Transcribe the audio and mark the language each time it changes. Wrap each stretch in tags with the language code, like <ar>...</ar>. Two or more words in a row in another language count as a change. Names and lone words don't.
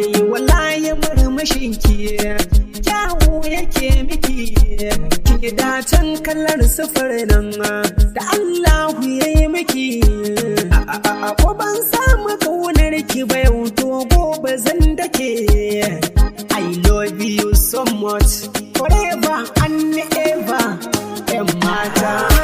<ha>Wallahi murmushin ki kyawu yake miki, ki dacen kallar sufur nan da Allahu ya yi miki. A, a, a, a, ko ban samu kaunar ki ba yau to gobe zan dake.</ha> <en>I love you so much, forever and ever,</en> <ha>yan mata.</ha>